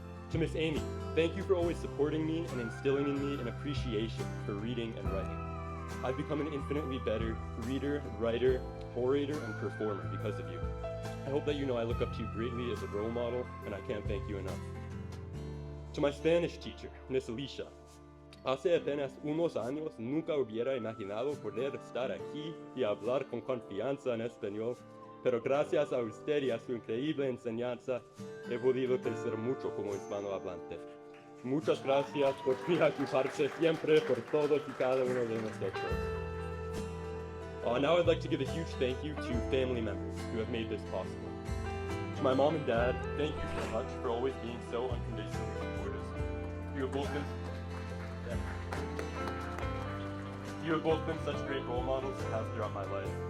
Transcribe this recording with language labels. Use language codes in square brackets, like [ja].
[en] To Miss Amy, thank you for always supporting me and instilling in me an appreciation for reading and writing. I've become an infinitely better reader, writer, orator, and performer because of you. I hope that you know I look up to you greatly as a role model, and I can't thank you enough. To my Spanish teacher, Miss Alicia, [es] hace apenas unos años nunca hubiera imaginado poder estar aquí y hablar con confianza en español, pero gracias a usted y a su increíble enseñanza he podido crecer mucho como hispanohablante. Muchas gracias por preocuparse siempre por todos y cada uno de nosotros. [en] Now I'd like to give a huge thank you to family members who have made this possible. To my mom and dad, thank you so much for always being so unconditionally supportive. You have both been such great role models to have throughout my life.